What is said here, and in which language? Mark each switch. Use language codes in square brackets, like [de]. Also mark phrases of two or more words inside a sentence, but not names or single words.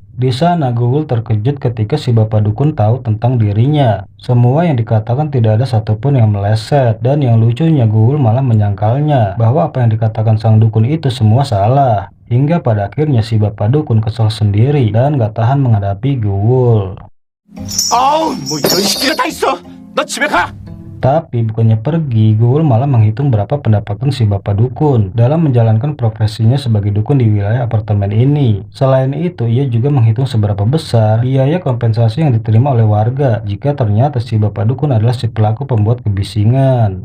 [id] Di sana Guwul terkejut ketika si bapak dukun tahu tentang dirinya. Semua yang dikatakan tidak ada satupun yang meleset, dan yang lucunya Guwul malah menyangkalnya bahwa apa yang dikatakan sang dukun itu semua salah. Hingga pada akhirnya si bapak dukun kesal sendiri dan gak tahan menghadapi Guwul. [ko] 아우, 뭐 이런 시기가 다 있어. 너 집에 가. [id] Tapi bukannya pergi, Guwul malah menghitung berapa pendapatan si bapak dukun dalam menjalankan profesinya sebagai dukun di wilayah apartemen ini. Selain itu, ia juga menghitung seberapa besar biaya kompensasi yang diterima oleh warga jika ternyata si bapak dukun adalah si pelaku pembuat kebisingan.